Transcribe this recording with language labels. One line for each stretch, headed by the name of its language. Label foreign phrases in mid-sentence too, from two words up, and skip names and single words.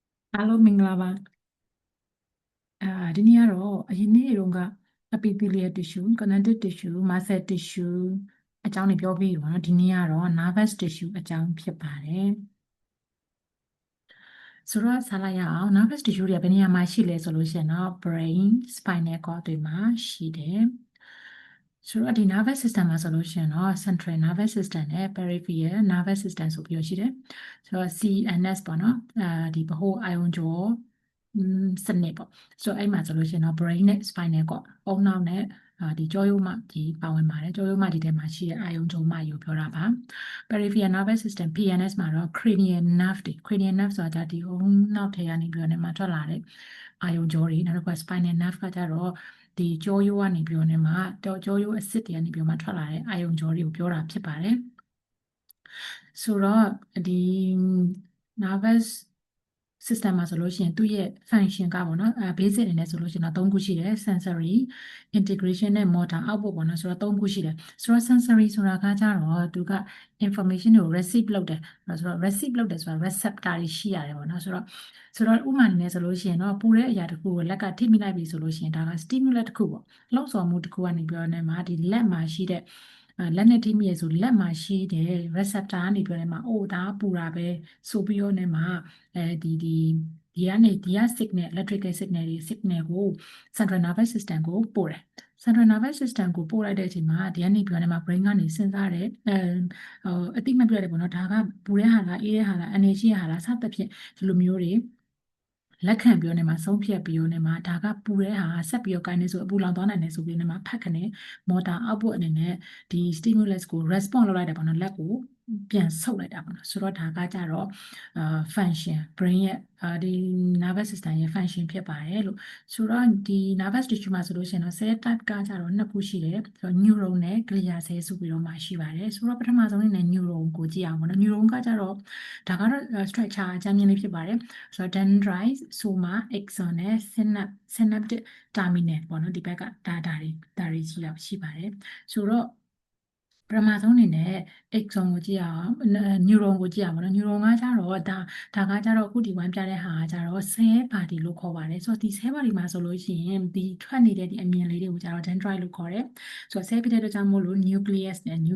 Burmese: အားလုံးမင်္ဂလာပါဒီနေ့ကတော့အရင်နေ့တုန်းက
English: epithelial tissue connective tissue muscle tissue
Burmese: အကြောင်းတွေပြောပြီးတော့နော်ဒီနေ့ကတော့
English: nervous tissue
Burmese: အကြောင်းဖြစ်ပါတယ်ဆိုတော့ဆက်လိုက်ရအောင်
English: nervous tissue
Burmese: တွေကဘယ်နေရာမှာ ရှိလဲဆိုလို့ရှိရင်တော့
English: brain spinal cord
Burmese: တွေမှာရှိတယ်ဆိုတော့ဒီ
English: nervous system
Burmese: မှာဆိုလို့ရှိရင်တော့
English: central nervous system
Burmese: နဲ့
English: peripheral nervous system
Burmese: ဆိုပြီးတော့ရှိတယ် ဆိုတော့ CNS ပေါ့နော်ဒီဗဟိုအာရုံကြောစနစ်ပေါ့ဆိုတော့အဲ့မှာဆိုလို့ရှိရင်တော့ brain နဲ့
English: spinal cord
Burmese: အုံနောက်နဲ့ ဒီကြောရိုးမဒီပါဝင်ပါတယ်ကြောရိုးမဒီထဲမှာရှိတဲ့အာရုံကြောမကြီးကိုပြောတာပါ
English: peripheral nervous system PNS
Burmese: မှာတော့
English: cranial nerve
Burmese: တွေ
English: cranial nerve
Burmese: ဆိုတာဒီအုံနောက်ထဲကနေပြီးတော့နေမှာထွက်လာတဲ့အာရုံကြောတွေနောက်တစ်ခါ
English: spinal nerve
Burmese: ကကြတော့ဒီကြောရိုးကနေပြီးတော့နေမှာကြောရိုးအစစ်တွေကနေပြီးတော့မှထွက်လာတဲ့အာရုံကြောတွေကိုပြောတာဖြစ်ပါတယ်ဆိုတော့ဒီ
English: nervous system
Burmese: မှာဆိုလို့ရှိရင်သူ့ရဲ့ function ကပေါ့နော် basic အနေနဲ့ဆိုလို့ရှိရင်တော့၃ခုရှိတယ်
English: sensory integration
Burmese: နဲ့
English: motor output
Burmese: ပေါ့နော်ဆိုတော့၃ခုရှိတယ်ဆိုတော့ sensory ဆိုတာကကြတော့သူက information ကို receive လုပ်တယ်ဆိုတော့ receive လုပ်တယ်ဆိုတာ receptor တွေရှိရတယ်ပေါ့နော်ဆိုတော့ဥပမာအနေနဲ့ဆိုလို့ရှိရင်တော့ပူတဲ့အရာတစ်ခုကိုလက်ကထိမိလိုက်ပြီဆိုလို့ရှိရင်ဒါက stimulus တစ်ခုပေါ့လှုပ်ဆော်မှုတစ်ခုကနေပြောနေမှာဒီလက်မှာရှိ တဲ့လက်နဲ့ထိမိရဆိုလက်မှာရှိတဲ့ receptor ကနေပြောနေမှာအိုးဒါပူတာပဲဆိုပြီးတော့နေမှာဒီကနေဒီက
English: signal electrical signal
Burmese: တွေ signal ကို
English: central nervous system
Burmese: ကိုပို့တယ်
English: central nervous system
Burmese: ကိုပို့လိုက်တဲ့အချိန်မှာဒီကနေပြောနေမှာ brain ကနေစဉ်းစားတယ်အတိမပြရတယ်ပေါ့နော်ဒါကပူတဲ့ဟာလားအေးတဲ့ဟာလား အနေရှိတဲ့ဟာလားစသဖြင့်ဒီလိုမျိုးတွေလက်ခံပြောနေမှာဆုံးဖြတ်ပြီးတော့နေမှာဒါကပူတဲ့ဟာဆက်ပြီးတော့ကိုင်းနေဆိုအပူလောင်သွားနိုင်တယ်ဆိုပြီးနေမှာဖတ်ခနဲ့
English: motor output
Burmese: အနေနဲ့ဒီ stimulus ကို response လုပ်လိုက်တာပေါ့နော်လက် ကိုပြန်ဆုပ်လိုက်တာပေါ့နော်ဆိုတော့ဒါကကြတော့
English: function brain
Burmese: ရဲ့ဒီ
English: nervous system
Burmese: ရဲ့ function ဖြစ်ပါတယ်လို့ဆိုတော့ဒီ
English: nervous tissue
Burmese: မှာဆိုလို့ရှိရင်တော့
English: cell type
Burmese: ကကြတော့နှစ်ခုရှိ တယ်ဆိုတော့ neuron နဲ့
English: glia cell
Burmese: ဆိုပြီးတော့မှရှိပါတယ်ဆိုတော့ပထမဆုံးအနေနဲ့ neuron ကိုကြည့်အောင်ပေါ့နော် neuron ကကြတော့ဒါကတော့ structure အကြမ်းမြင်လေးဖြစ်ပါတယ်ဆိုတော့
English: dendrite soma axon
Burmese: နဲ့
English: synaptic terminal
Burmese: ပေါ့နော်ဒီဘက်ကဒါတွေရှိပါတယ်ဆိုတော့ပထမဆုံးအနေနဲ့ axon ကိုကြည့်အောင် neuron ကိုကြည့်အောင်ပေါ့နော် neuron ကကြတော့ဒါကကြတော့အခုဒီဝမ်းပြတဲ့ဟာကကြတော့
English: cell body
Burmese: လို့ခေါ်ပါတယ်ဆိုတော့ဒီ
English: cell body
Burmese: မှာဆိုလို့ရှိရင်ဒီထွက်နေတဲ့ဒီအမြင်လေးတွေကိုကြတော့ dendrite လို့ခေါ်တယ်ဆိုတော့ cell ဖြစ်တဲ့အတွက်ကြောင့်မို့လို့ nucleus နဲ့